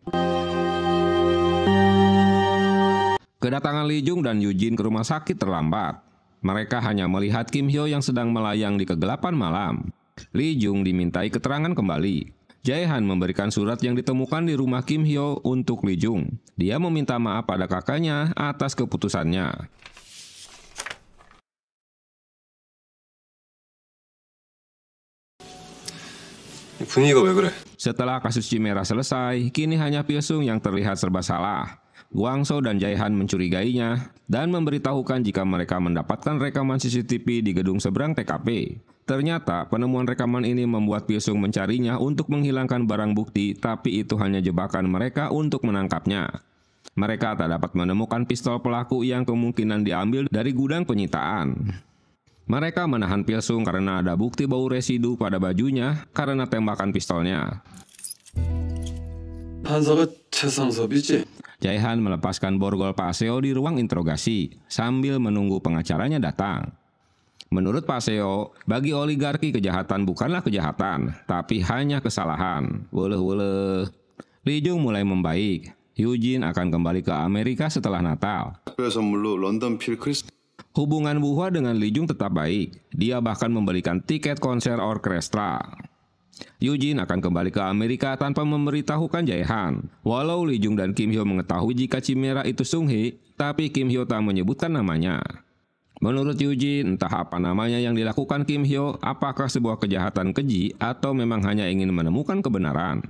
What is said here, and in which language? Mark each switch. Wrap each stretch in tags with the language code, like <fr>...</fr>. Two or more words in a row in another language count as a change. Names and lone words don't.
<id>Kedatangan Lee Jung dan Eugene ke rumah sakit terlambat. Mereka hanya melihat Kim Hyo yang sedang melayang di kegelapan malam. Lee Jung dimintai keterangan kembali. Jae-han memberikan surat yang ditemukan di rumah Kim Hyo untuk Lee Jung. Dia meminta maaf pada kakaknya atas keputusannya.</id> <ko>분위기가 왜 그래?</ko> <id>Setelah kasus Chimera selesai, kini hanya Pilsung yang terlihat serba salah. Guangzhou dan Jae-han mencurigainya dan memberitahukan jika mereka mendapatkan rekaman CCTV di gedung seberang TKP. Ternyata penemuan rekaman ini membuat Pilsung mencarinya untuk menghilangkan barang bukti, tapi itu hanya jebakan mereka untuk menangkapnya. Mereka tak dapat menemukan pistol pelaku yang kemungkinan diambil dari gudang penyitaan. Mereka menahan Pilsung karena ada bukti bau residu pada bajunya karena tembakan pistolnya.</id> <ko>판사가 최상섭이지?</ko> <id>Jae-han melepaskan borgol Pak Seo di ruang interogasi sambil menunggu pengacaranya datang. Menurut Pak Seo, bagi oligarki kejahatan bukanlah kejahatan, tapi hanya kesalahan. Woleh. Lee Jung mulai membaik. Eugene akan kembali ke Amerika setelah Natal.</id> <ko>선물로 런던 필크리스</ko> <id>Hubungan Bu Hwa dengan Lee Jung tetap baik. Dia bahkan memberikan tiket konser orkestra. Eugene akan kembali ke Amerika tanpa memberitahukan Jae-han. Walau Lee Jung dan Kim Hyo mengetahui jika Chimera itu Sung Hee, tapi Kim Hyo tak menyebutkan namanya. Menurut Eugene, entah apa namanya yang dilakukan Kim Hyo, apakah sebuah kejahatan keji atau memang hanya ingin menemukan kebenaran.</id>